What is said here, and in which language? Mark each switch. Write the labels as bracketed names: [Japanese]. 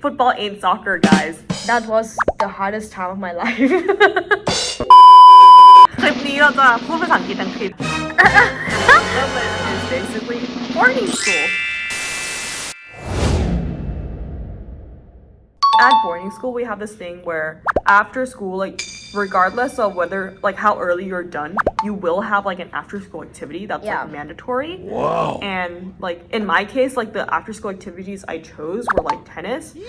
[English] Football ain't soccer, guys. That was the hardest time of my life. [Thai] คลิปนี้เราจะพูดภาษาอังกฤษอังกฤษ [English] is basically boarding school. At boarding school, we have this thing where after school, like regardless of whether like how early you're done, you will have like an after school activity that's like mandatory. Wow. And like in my case, like the after school activities I chose were like tennis.